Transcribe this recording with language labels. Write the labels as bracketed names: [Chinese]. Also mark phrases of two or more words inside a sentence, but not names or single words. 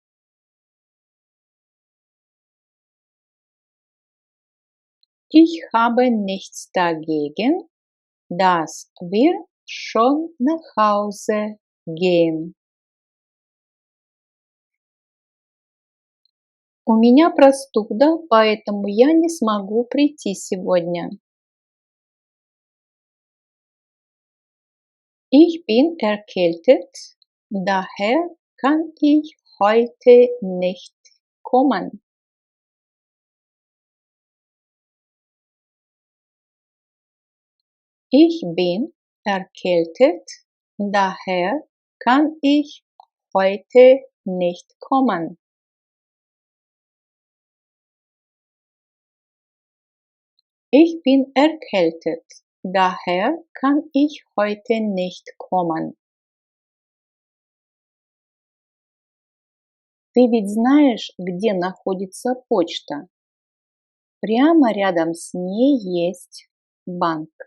[German] Ich habe nichts dagegen, dass wir schon nach Hause gehen. [Russian] У меня простуда, поэтому я не смогу прийти сегодня. [German] Ich bin erkältet, daher kann ich heute nicht kommen. Ich bin erkältet, daher kann ich heute nicht kommen. Ich bin erkältet, daher kann ich heute nicht kommen. [Russian] Ты ведь знаешь, где находится почта? Прямо рядом с ней есть банк.